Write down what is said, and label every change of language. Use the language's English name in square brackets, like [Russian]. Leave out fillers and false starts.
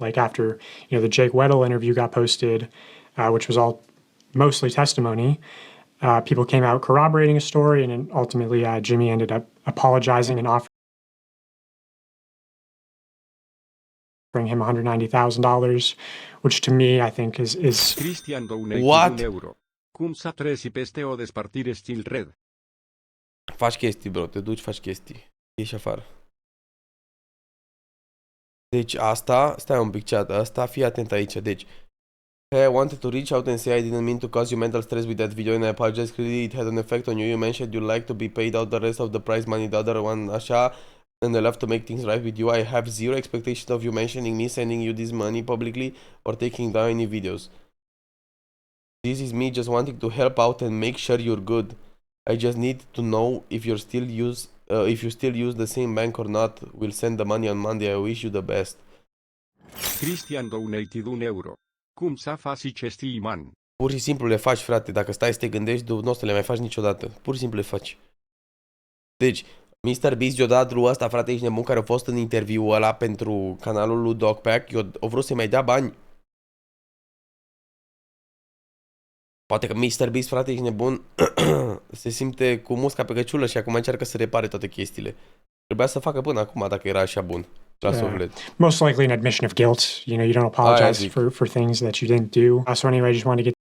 [English] Like after, the Jake Weddle interview got posted, which was all mostly testimony, people came out corroborating a story, and then ultimately Jimmy ended up apologizing and offering him $190,000, which to me I think is What? [Romanian] Cum să treci peste o despărțire stil red? Faci chestii, bro, te duci, faci chestii. Ieși afară. Deci asta, stai un pic chat, asta, fii atent aici, deci [English] hey, I wanted to reach out and say I didn't mean to cause you mental stress with that video and I apologize, clearly it had an effect on you. You mentioned you'd like to be paid out the rest of the prize money, the other one, așa, and I love to make things right with you. I have zero expectation of you mentioning me, sending you this money publicly or taking down any videos. This is me just wanting to help out and make sure you're good. I just need to know if you still use the same bank or not. We'll send the money on Monday. I wish you the best. Cristian donated €1. [Romanian] Cum să faci chestii, man? Pur și simplu le faci, frate. Dacă stai să te gândești, nu o să le mai faci niciodată. Pur și simplu le faci. Deci, MrBeast i-a dat lui ăsta, frate, ești nebun, care a fost în interviul ăla pentru canalul lui Dogpack. O vrut să-i mai dea bani. Poate că MrBeast, frate, ești nebun, se simte cu musca pe căciulă și acum încearcă să repare toate chestiile. Trebuia să facă până acum dacă era așa bun. La suflet. [English] Most likely an admission of guilt. You don't apologize for things that you didn't do. So anyway, I just want to get...